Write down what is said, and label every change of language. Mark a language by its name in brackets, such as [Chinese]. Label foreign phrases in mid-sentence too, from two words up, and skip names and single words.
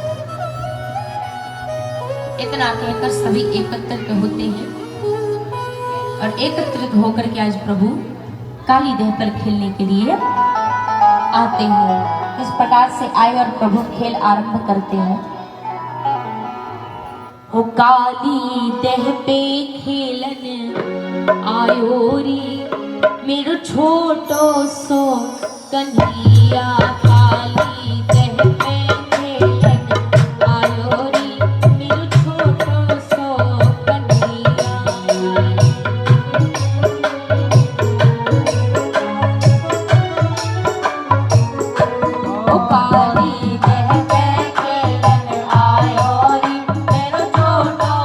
[Hindi] इतना कहकर सभी एकत्रित होते हैं और एकत्रित होकर के आज प्रभु काली देह पर खेलने के लिए आते हैं। इस प्रकार से आए और प्रभु खेल आरंभ करते हैं। [Braj] ओ काली देह पे खेलन आयो रे मेरो छोटो सो कन्हैया। काली देह पे खेलन आयो रे मेरो छोटो सो कन्हैया। ओ काली देह पे खेलन आयो रे मेरो छोटो